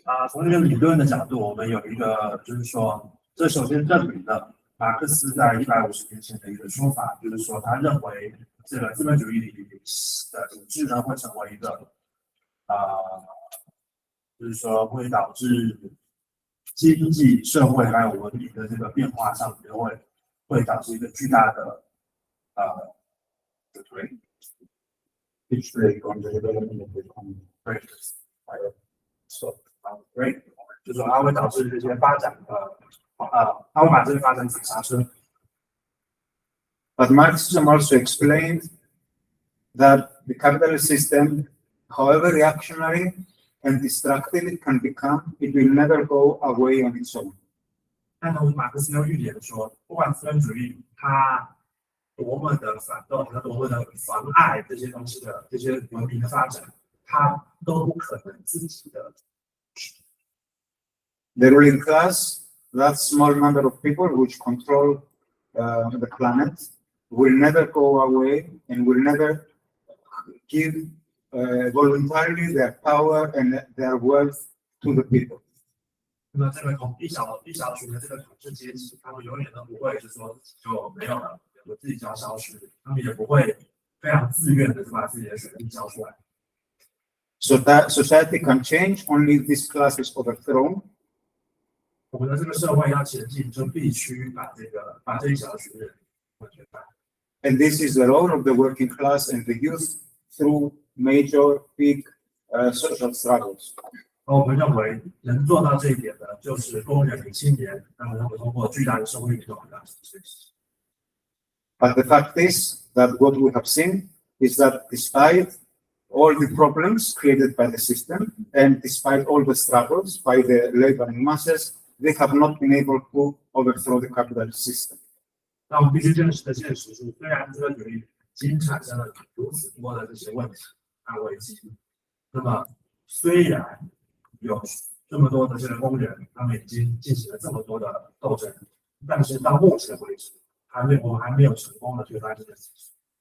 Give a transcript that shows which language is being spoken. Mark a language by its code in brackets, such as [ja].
[zh] 从这个理论的角度，我们有一个就是说。这首先证明了马克思在150年前的一个说法，就是说他认为这个资本主义的体制呢会成为一个就是说会导致经济社会还有文明的这个变化上面会导致一个巨大的就是说它会导致这些发展它会把这个发展刹车。 [en] But Marxism also explained that the capitalist system, however reactionary and destructive it can become, it will never go away on its own. [zh] 但同时，马克思又预言说，不管资本主义它多么的反动，它多么的妨碍这些东西的这些文明的发展，它都不可能自己的。 [en] The ruling class, that small number of people which control the planet, will never go away and will never give voluntarily their power and their wealth to the people. [zh] 那么这个一小群的这个统治阶级，他们永远都不会是说就没有了，我自己就要消失，他们也不会非常自愿的就把自己的权利交出来。 [en] So that society can change only if this class is overthrown. [zh] 我们的这个社会要前进，就必须把这一小群人完全打。 [en] And this is the role of the working class and the youth through major, big social struggles. [zh] 我们认为能做到这一点的，就是工人与青年，他们通过巨大的社会运动来实现。 [en] But the fact is that what we have seen is that despite all the problems created by the system and despite all the struggles by the laboring masses, they have not been able to overthrow the capitalist system. [zh] 那我们必须真实的现实是，虽然资本主义已经产生了如此多的这些问题和危机，那么虽然有这么多的这个工人，他们已经进行了这么多的斗争，但是到目前为止，我们还没有成功的推翻这件事情。